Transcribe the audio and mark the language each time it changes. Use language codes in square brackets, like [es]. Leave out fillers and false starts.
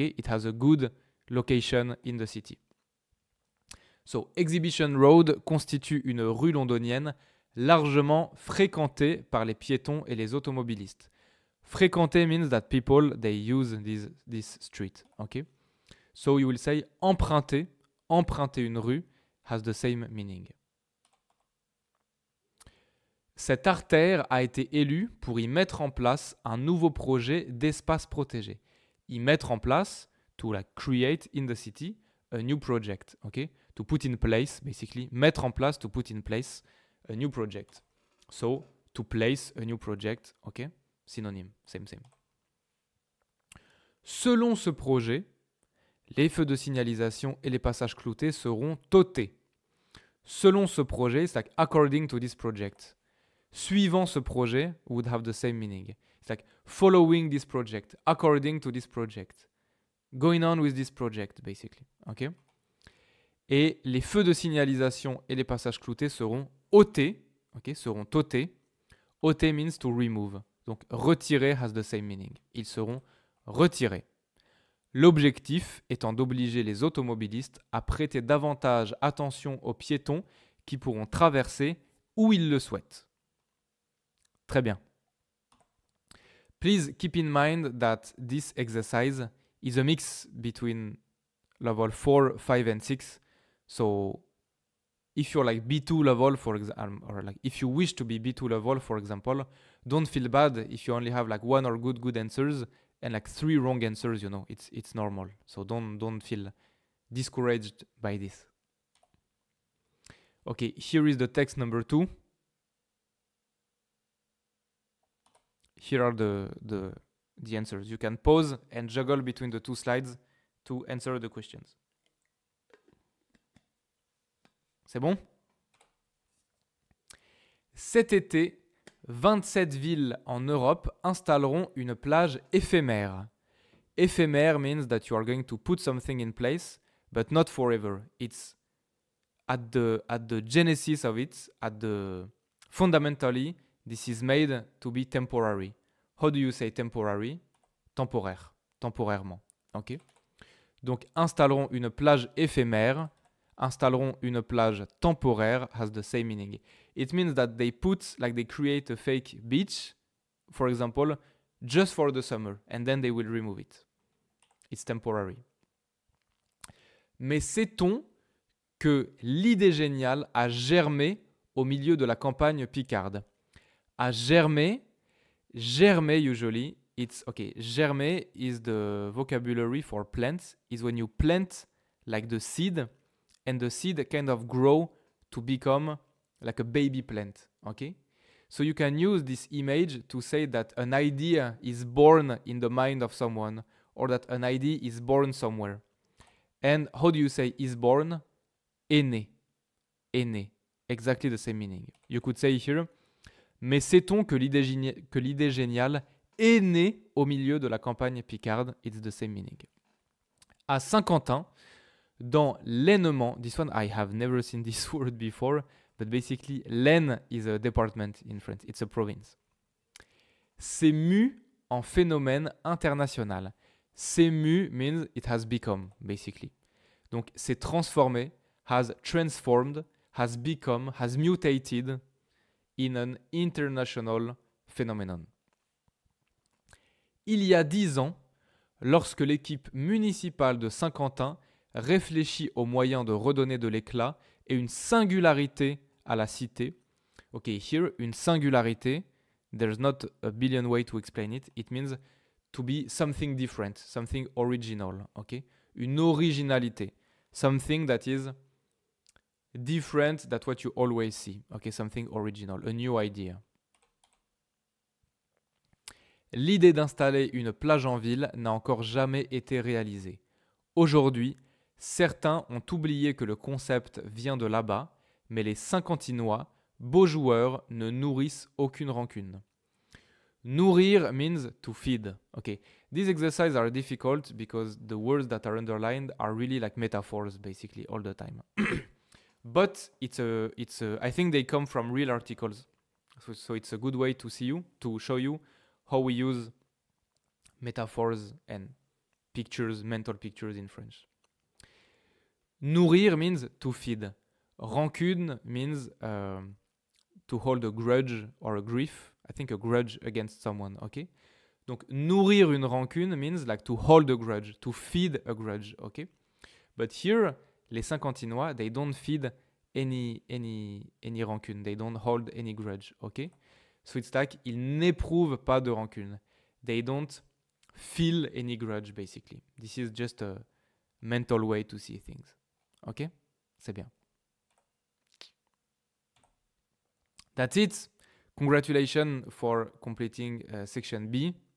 [en] It has a good location in the city. [fr] So, Exhibition Road constitue une rue londonienne largement fréquentée par les piétons et les automobilistes. [en] Fréquentée means that people, they use this street. Okay? So, you will say [fr] emprunter une rue [en] has the same meaning. [fr] Cette artère a été élue pour y mettre en place un nouveau projet d'espace protégé. Y mettre en place, [en] to like create in the city, a new project. Okay? To put in place, basically, [fr] mettre en place, [en] to put in place a new project. So, to place a new project, ok? Synonyme, same. [fr] Selon ce projet, les feux de signalisation et les passages cloutés seront totés. Selon ce projet, [en] it's like according to this project. [fr] Suivant ce projet [en] would have the same meaning. It's like following this project, according to this project. Going on with this project, basically, ok? [fr] Et les feux de signalisation et les passages cloutés seront ôtés, ok, seront ôtés. [en] Ôter means to remove. [fr] Donc retirer [en] has the same meaning. [fr] Ils seront retirés. L'objectif étant d'obliger les automobilistes à prêter davantage attention aux piétons qui pourront traverser où ils le souhaitent. Très bien. [en] Please keep in mind that this exercise is a mix between level 4, 5 and 6. So, if you're like B2 level, for example, or like if you wish to be B2 level, for example, don't feel bad if you only have like 1 or good answers and like 3 wrong answers. You know, it's normal. So don't feel discouraged by this. Okay, here is the text number 2. Here are the answers. You can pause and juggle between the 2 slides to answer the questions. [fr] C'est bon? Cet été, 27 villes en Europe installeront une plage éphémère. [en] Éphémère means that you are going to put something in place, but not forever. It's at the genesis of it, fundamentally, this is made to be temporary. How do you say temporary? [fr] Temporaire, temporairement. Ok? Donc, installeront une plage éphémère. Installeront une plage temporaire [en] has the same meaning. It means that they create a fake beach, for example, just for the summer, and then they will remove it. It's temporary. [fr] Mais sait-on que l'idée géniale a germé au milieu de la campagne picarde? [en] A germé, usually, it's okay. Germer is the vocabulary for plants. Is when you plant like the seed. And the seed kind of grow to become like a baby plant, okay? So you can use this image to say that an idea is born in the mind of someone or that an idea is born somewhere. And how do you say is born? [fr] Est né. Est né. [en] Exactly the same meaning. You could say here, [fr] mais sait-on que l'idée géniale est née au milieu de la campagne picarde? [en] It's the same meaning. [fr] À Saint-Quentin, dans l'Ainement, [en] this one I have never seen this word before, but basically l'Aisne is a department in France, it's a province. [fr] C'est mu en phénomène international. [en] C'est mu means it has become, basically. [fr] Donc c'est transformé, [en] has transformed, has become, has mutated in an international phenomenon. [fr] Il y a 10 ans, lorsque l'équipe municipale de Saint-Quentin réfléchit aux moyens de redonner de l'éclat et une singularité à la cité. [en] Ok, here, une singularité, there's not a billion way to explain it. It means to be something different, something original. Ok, [fr] une originalité, [en] something that is different than what you always see. Ok, something original, a new idea. [fr] L'idée d'installer une plage en ville n'a encore jamais été réalisée. Aujourd'hui, certains ont oublié que le concept vient de là-bas, mais les Saint-Quentinois, beaux joueurs, ne nourrissent aucune rancune. [en] Nourrir means to feed. Okay, these exercises are difficult because the words that are underlined are really like metaphors basically all the time. But I think they come from real articles. So it's a good way to show you how we use metaphors and pictures, mental pictures in French. Nourrir means to feed. Rancune means to hold a grudge or a grief. I think a grudge against someone, okay? [fr] Donc, nourrir une rancune [en] means like to hold a grudge, to feed a grudge, okay? But here, les Saint-Quentinois, they don't feed any rancune. They don't hold any grudge, okay? So it's like, [fr] ils n'éprouvent pas de rancune. [en] They don't feel any grudge, basically. This is just a mental way to see things. [fr] Ok? C'est bien. [en] That's it. Congratulations for completing section B.